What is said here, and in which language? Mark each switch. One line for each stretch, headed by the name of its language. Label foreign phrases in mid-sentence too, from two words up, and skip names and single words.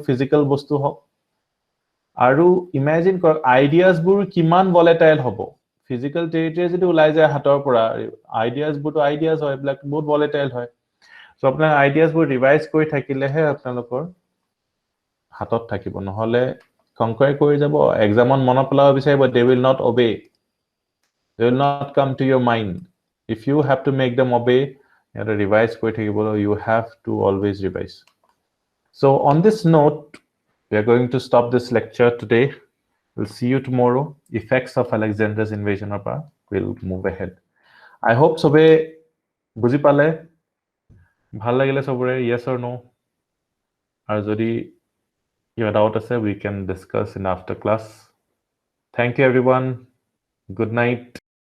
Assamese: ফিজিক্যাল বস্তু হক আৰু ইমাজিন কৰ আইডিয়াজ বোৰ কিমান ভলেটাইল হ'ব
English: physical territory
Assamese: যদি ওলাই যায় হাতৰ পৰা আইডিয়াজ বোৰ আইডিয়াজ হয় ব্ল্যাক বহুত ভলেটাইল হয় সো আপোনাৰ আইডিয়াজ বোৰ ৰিভাইজ কৰি থাকিলেহে আপোনালোকৰ হাতত থাকিব নহলে কনকুৱাৰ কৰি যাব এক্সামত মনত পেলাব বিচাৰিব
English: they will not obey they will not come to your mind if you have to make them obey you have to revise
Assamese: কৈ থাকিবলৈ
English: you have to always revise so on this note we are going to stop this lecture today we'll see you tomorrow effects of Alexander's invasion of we'll move ahead I hope
Assamese: সবে বুজি পালে ভাল লাগিলে সবৰে
English: yes or no
Assamese: আৰু যদি
English: your doubt ase we can discuss in after class thank you everyone good night